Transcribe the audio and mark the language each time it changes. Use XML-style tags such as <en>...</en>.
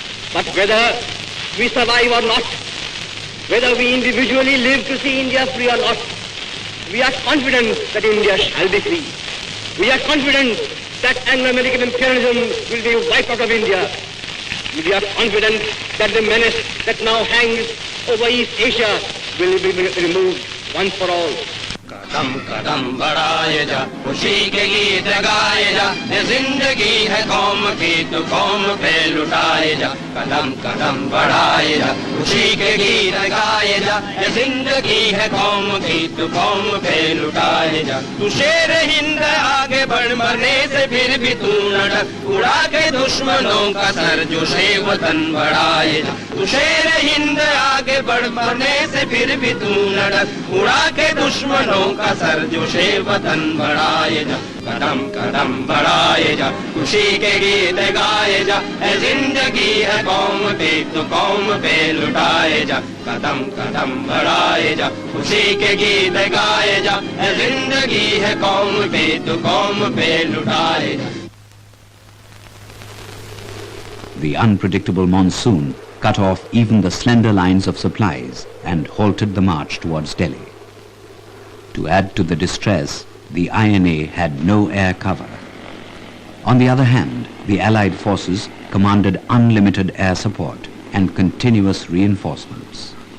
<en>But whether we survive or not, whether we individually live to see India free or not, we are confident that India shall be free. We are confident that Anglo-American imperialism will be wiped out of India. We are confident that the menace that now hangs over East Asia will be removed once for all.</en> <hi>कदम कदम बढ़ाए जा खुशी के गीत गाए जा ये जिंदगी है कौम की तो कौम पे लुटाए जा कदम कदम बढ़ाए जा खुशी के गीत गाए जा ये जिंदगी है कौम की तो कौम पे लुटाए जा तू शेर हिंद आगे बढ़ मरने से फिर भी तू न डर उड़ा के दुश्मनों का सर जो शे वतन बढ़ाए जा तू शेर हिंद आगे बढ़ मरने से फिर भी तू न डर उड़ा के दुश्मनों का सर जो शे वतन बढ़ाए जा कदम कदम बढ़ाए जा खुशी के गीत गाए जा ए जिंदगी है कौम पे तो कौम पे लुटाए जा कदम कदम बढ़ाए जा खुशी के गीत गाए जा ए जिंदगी है कौम पे तो कौम पे लुटाए जा.</hi> <en>The unpredictable monsoon cut off even the slender lines of supplies and halted the march towards Delhi. To add to the distress, the INA had no air cover. On the other hand, the Allied forces commanded unlimited air support and continuous reinforcements.</en>